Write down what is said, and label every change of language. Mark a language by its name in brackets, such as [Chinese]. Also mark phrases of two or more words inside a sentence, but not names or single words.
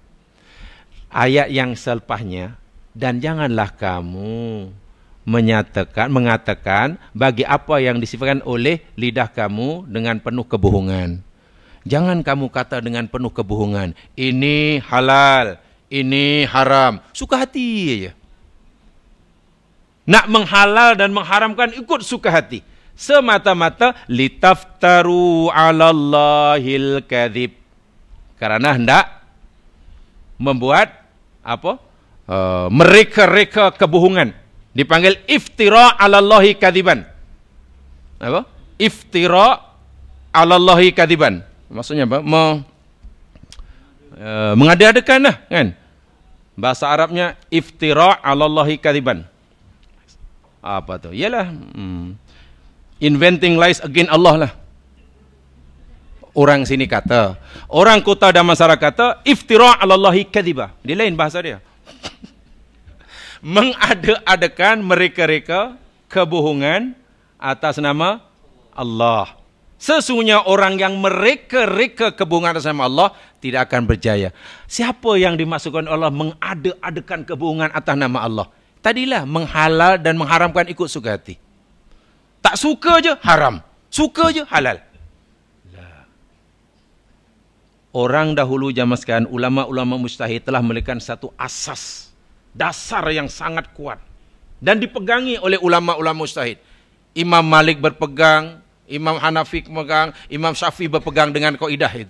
[Malay] Ayat yang selepasnya, dan janganlah kamu mengatakan bagi apa yang disifatkan oleh lidah kamu dengan penuh kebohongan. Jangan kamu kata dengan penuh kebohongan, ini halal, ini haram. Suka hati aja. Nak menghalal dan mengharamkan ikut suka hati. [Arabic] Semata-mata لتفتروا على الله الكذب. [Malay] Karena hendak membuat mereka kebohongan. [Arabic] Dipanggil افتراء على الله كذبا. Apa? افتراء على الله كذبا. [Malay] Maksudnya apa? Mengada-adakan lah, kan? Bahasa Arabnya [Arabic] افتراء على الله كذبا. [Malay] Apa tu? Ialah [English] inventing lies against Allah [Malay] lah. Orang sini kata. Orang kota Damansara kata, [Arabic] افتراء على الله كذبا. [Malay] Dia lain bahasa dia. Mengada-adakan mereka-reka kebohongan atas nama Allah. Sesungguhnya orang yang mereka-reka kebohongan atas nama Allah tidak akan berjaya. Siapa yang dimaksudkan Allah mengada-adakan kebohongan atas nama Allah? Tadilah menghalal dan mengharamkan ikut suka hati. Tak suka je haram, suka je halal. Orang dahulu zaman sekarang, ulama-ulama mujtahid telah meletakkan satu asas dasar yang sangat kuat dan dipegangi oleh ulama-ulama mujtahid. Imam Malik berpegang, Imam Hanafi berpegang, Imam Syafi'i berpegang dengan kaidah itu.